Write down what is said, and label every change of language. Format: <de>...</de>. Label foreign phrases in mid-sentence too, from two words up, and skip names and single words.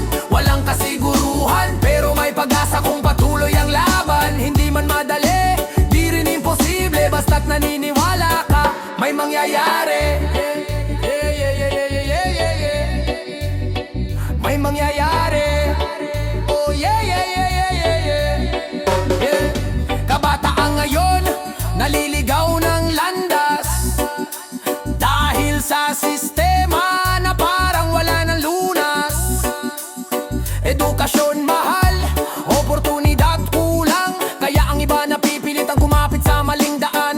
<tl>Walang kasiguruhan, pero may pag-asa kung patuloy ang laban. Hindi man madali, di rin imposible. Basta't naniniwala ka, may mangyayari. May mangyayari.</tl> <en>Oh yeah, yeah, yeah, yeah, yeah, yeah.</en> <tl>Kabataan ngayon, naliligaw ng landas. Dahil sa sistema na parang wala ng lunas. Edukasyon mahal, oportunidad kulang. Kaya ang iba napipilit ang kumapit sa maling daan.</tl>